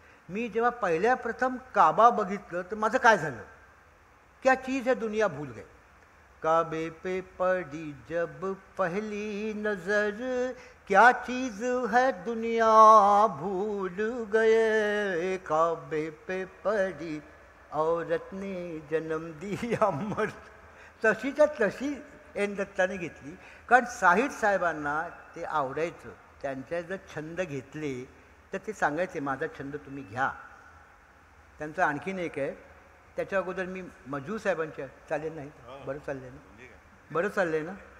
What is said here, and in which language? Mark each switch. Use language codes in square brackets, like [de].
[mr] मी जेव्हा पहिल्या प्रथम काबा बघितलं तर माझं काय झालं, [hi] क्या चीज़ है दुनिया भूल गए. काबे पे पड़ी जब पहली नजर, क्या चीज़ है दुनिया भूल गए. काबे पे पड़ी औरत ने जन्म दिया मर्द. [mr] तशीच्या तशी एन दत्ताने घेतली, कारण साहिर साहेबांना ते आवडायचं. त्यांच्या जर छंद घेतले तर ते सांगायचे माझा छंद तुम्ही घ्या. त्यांचं आणखीन एक आहे, त्याच्या अगोदर मी मजू साहेबांच्या, चालेल नाही, बरं चाललं आहे ना, बरं चाललं आहे ना.